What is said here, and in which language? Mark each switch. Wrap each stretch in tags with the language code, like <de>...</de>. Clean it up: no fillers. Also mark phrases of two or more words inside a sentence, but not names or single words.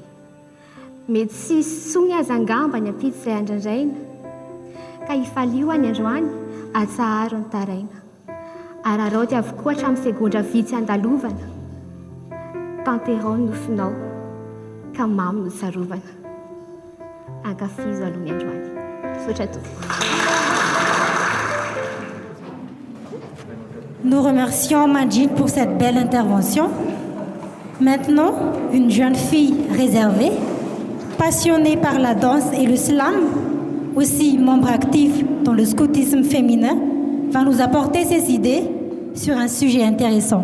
<mg>Mety sy sony aza angamba ny ampitsy izay andrandraina, ka hifalio any androany atsaharo ny taraina. Araraoty avokoa hatramin'ny segondra vitsy andalovana, tanterao ny nofinao ka mamy no tsarovana. Ankafizo aloha ny androany. Sotra tompoko.</mg> <fr>Nous remercions Mandjine pour cette belle intervention. Maintenant, une jeune fille réservée, passionnée par la danse et le slam, aussi membre actif dans le scoutisme féminin, va nous apporter ses idées sur un sujet intéressant.</fr>